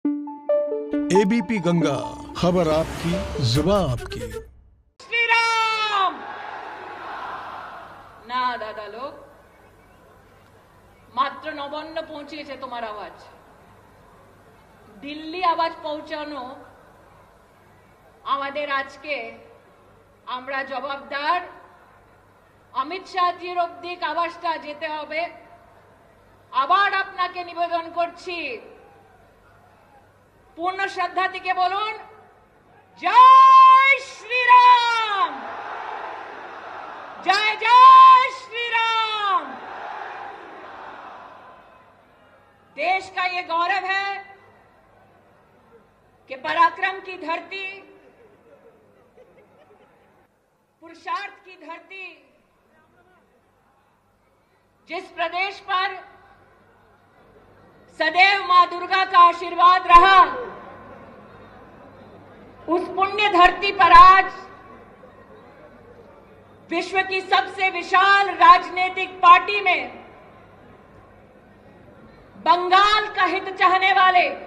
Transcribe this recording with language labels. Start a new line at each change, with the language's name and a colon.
Hindi: ABP Ganga, खबर आपकी, जुबान आपकी।
Bangla: श्री राम না দাদা লোক, মাত্র নবান্ন পৌঁছেছে তোমার আওয়াজ। দিল্লি আওয়াজ পৌঁছানো আমাদের আজকে আমরা জবাবদার। অমিত শাহজির অবধি আওয়াজটা যেতে হবে। আবার আপনাকে নিবেদন করছি, পূর্ণ শ্রদ্ধা থেকে বলুন জয় শ্রী রাম,
Hindi: जय जय श्री राम। देश का ये गौरव है कि पराक्रम की धरती, पुरुषार्थ की धरती, जिस प्रदेश पर सदैव मां दुर्गा का आशीर्वाद रहा, उस पुण्य धरती पर आज विश्व की सबसे विशाल राजनीतिक पार्टी में बंगाल का हित चाहने वाले